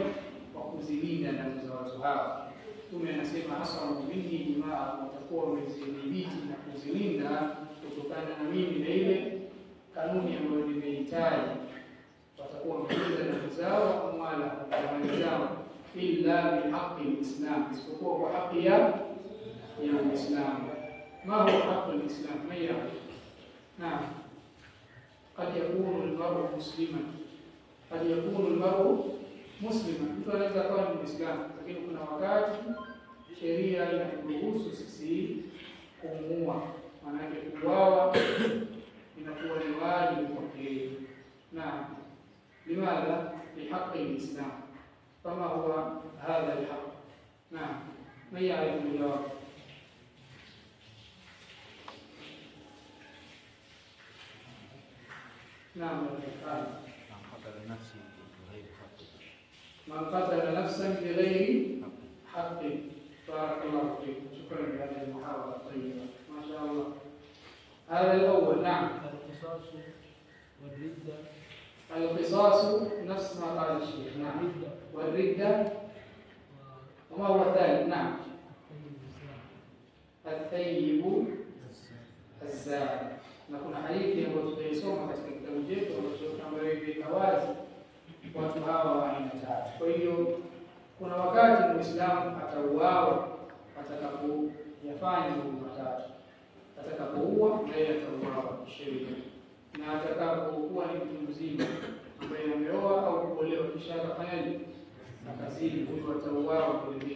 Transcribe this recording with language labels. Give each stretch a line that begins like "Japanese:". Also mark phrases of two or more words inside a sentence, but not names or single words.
Swahili: Wa kuzilinda damu za watu hao. Mtume anasema
Arabic: عصموا مني دماءهم,
Swahili: watakuwa wamezidhibiti na kuzilinda kutokana na mimi na ile kanuni ambayo nimeitaja. Watakuwa wamelinda damu zao, amwala na mali zao,
Arabic: إلا بحق الإسلام,
Swahili: isipokuwa kwa haki ya Uislamu.
Arabic: ما هو حق الإسلام؟ مايا نعم، قد يكون المرء مسلما، قد يكون المرء مسلما,
Swahili: mtu anaweza kuwa ni Muislamu, lakini kuna wakati sheria inaturuhusu sisi kumuua, maana yake kuuawa inakuwa ni wajibu kwake.
Arabic: نعم، لماذا؟ لحق الإسلام. كما هو هذا الحق. نعم، من يعرف الجواب? نعم. من قتل نفسا بغير حق. بارك الله فيكم، شكرا لهذه المحاضرة الطيبة، ما شاء الله. هذا الأول. نعم. القصاص والردة. القصاص نفس ما قال الشيخ. نعم. والردة. وما هو الثالث؟ نعم. الثيب الزاني.
Swahili: Na kuna hadithi ambayo tutaisoma katika kitabu chetu ambayo imeweka wazi watu hawa wa aina tatu. Kwa hiyo kuna wakati Muislamu atauawa atakapoyafanya mambo matatu. Atakapoua yeye atauawa kisheria, na atakapokuwa ni mtu mzima ambaye ameoa au kuolewa kisha akafanyaje, akazini, huyo atauawa vilevile.